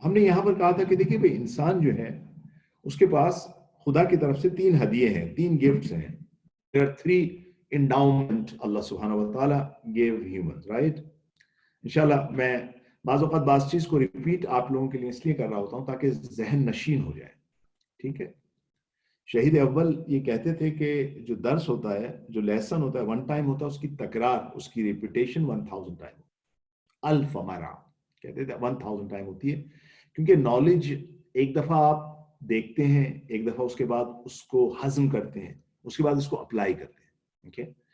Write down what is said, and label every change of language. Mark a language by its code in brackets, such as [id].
[hi] हमने यहाँ पर कहा था कि देखिए भाई इंसान जो है उसके पास खुदा की तरफ से 3 हदिये हैं, 3 गिफ्ट्स हैं। [en] There are 3 endowment Allah subhanahu wa ta'ala gave humans, right? [hi] इंशाल्लाह मैं बाज़ औक़ात बाज़ चीज़ को रिपीट आप लोगों के लिए इसलिए कर रहा होता हूँ ताकि ज़हन नशीन हो जाए, ठीक है? शहीद अव्वल ये कहते थे कि जो दर्स होता है, जो लेसन होता है, वन टाइम होता है, उसकी तकरार, उसकी रिपीटेशन 1000 टाइम, अल्फ मरा कहते थे, 1000 टाइम होती है, क्योंकि नॉलेज एक दफ़ा आप देखते हैं, एक दफ़ा उसके बाद उसको हज़म करते हैं, उसके बाद उसको अप्लाई करते हैं, ओके?